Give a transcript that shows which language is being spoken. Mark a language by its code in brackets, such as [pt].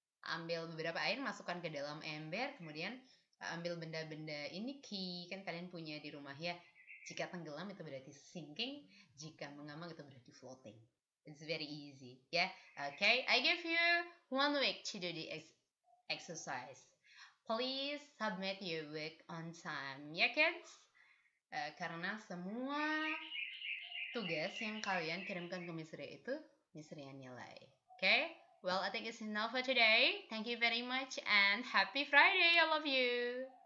[id] Ambil beberapa air, masukkan ke dalam ember, kemudian ambil benda-benda ini, key, kan kalian punya di rumah ya. Jika tenggelam itu berarti sinking, jika mengambang itu berarti floating. [en] It's very easy, ya. Okay, I give you 1 week to do the exercise. Please submit your work on time, ya kids? [id] Karena semua tugas yang kalian kirimkan ke Miss Ria itu Miss Ria nilai. [en] Okay? Well, I think it's enough for today. Thank you very much and happy Friday, all of you.